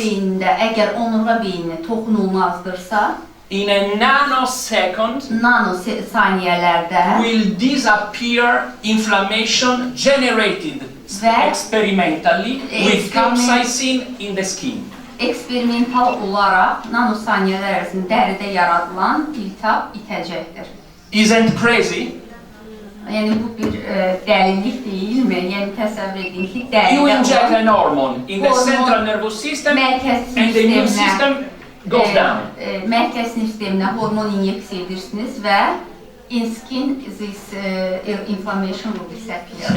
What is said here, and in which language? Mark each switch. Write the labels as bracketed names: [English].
[Azerbaijani] beyində, əgər onurğa beyinə toxunulmazdırsa, [English] in a nanosecond, [Azerbaijani] nanosaniyələrdə [English] will disappear inflammation generated experimentally with capsaicin in the skin. [Azerbaijani] eksperimental olaraq nanosaniyələr ərzində dəridə yaradılan iltihab itəcəkdir. [English] Isn't crazy? [Azerbaijani] Yəni bu bir dəlillik deyilmi? Yəni təsəvvür edin ki, [English] You [Azerbaijani] dəridə [English] inject [Azerbaijani] olan [English] an hormone in the central nervous system and the immune system goes down. [Azerbaijani] mərkəz sinir sisteminə hormon inyeksiya edirsiniz və [English] in skin this inflammation will disappear.